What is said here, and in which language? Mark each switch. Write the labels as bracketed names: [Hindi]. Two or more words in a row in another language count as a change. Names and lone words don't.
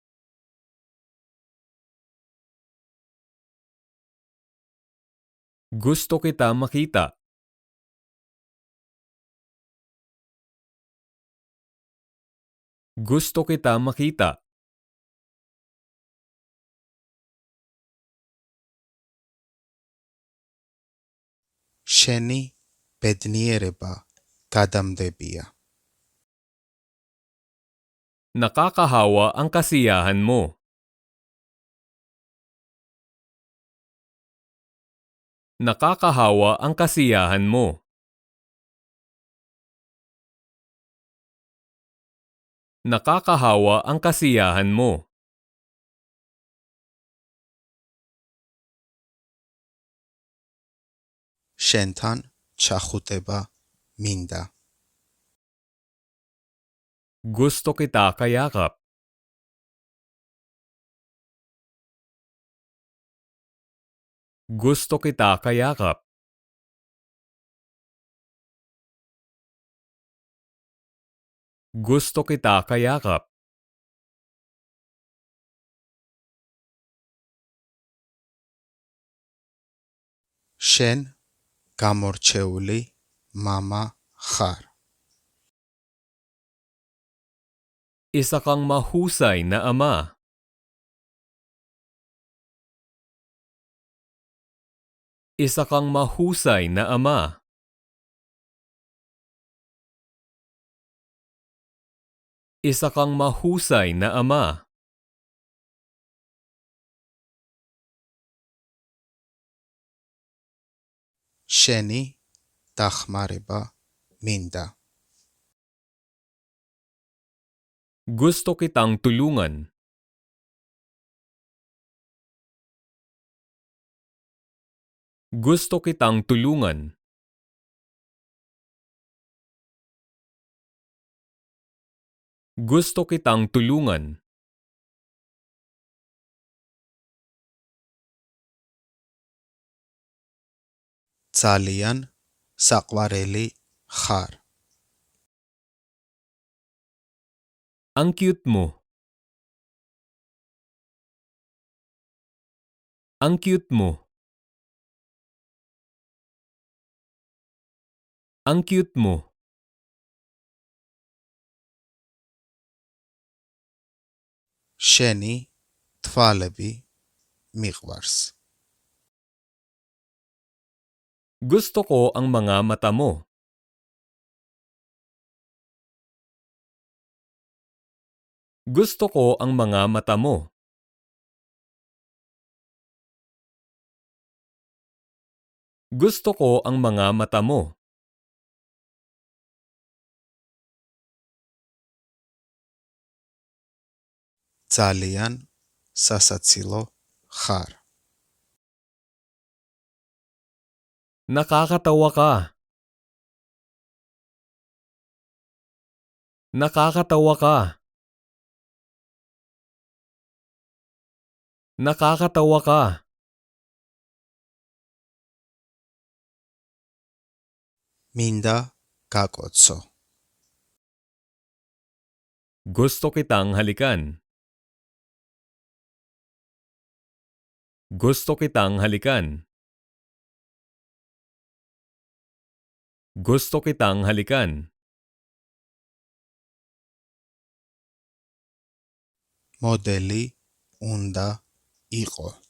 [Filipino] Gusto kita makita. Gusto kita makita. [Georgian] შენი ბედნიერება გადამდებია. [Filipino] Nakakahawa ang kasiyahan mo. Nakakahawa ang kasiyahan mo. Nakakahawa ang kasiyahan mo. [Georgian] შენთან ჩახუტება მინდა. [Filipino] Gusto kita kayakap. Gusto kita kayakap. Gusto kita kayakap. [Georgian] შენ გამორჩეული მამა ხარ. [Filipino] Isa kang mahusay na ama. Isa kang mahusay na ama. Isa kang mahusay na ama. [Georgian] შენი დახმარება მინდა. [Filipino] Gusto kitang tulungan. Gusto kitang tulungan. Gusto kitang tulungan. [Georgian] ძალიან საყვარელი ხარ. [Filipino] Ang cute mo. Ang cute mo. Ang cute mo. [Georgian] შენი თვალები მიყვარს. [Filipino] Gusto ko ang mga mata mo. Gusto ko ang mga mata mo. Gusto ko ang mga mata mo. [Georgian] ძალიან სასაცილო ხარ. [Filipino] Nakakatawa ka. Nakakatawa ka. Nakakatawa ka. [Georgian] მინდა გაკოცო. [Filipino] Gusto kitang halikan. Gusto kitang halikan. Gusto kitang halikan. [Georgian] მოდელი უნდა იყო.